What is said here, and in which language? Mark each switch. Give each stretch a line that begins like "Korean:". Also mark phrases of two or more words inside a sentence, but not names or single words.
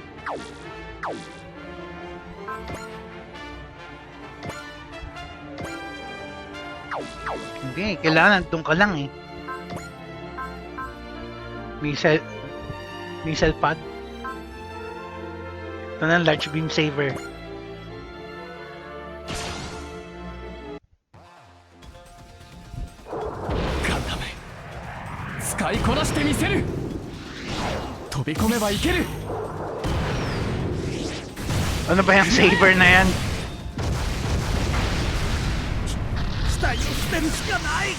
Filipino: Hindi, kailangan doon ka lang eh.
English: Missile pod.
Filipino: Ito na,
English: large beam saber.
Japanese: Gundam 使いこなしてみせる。飛び込めばいける。
Filipino: Ano ba yung saber na yan?
Japanese: 機体を捨てるしかない。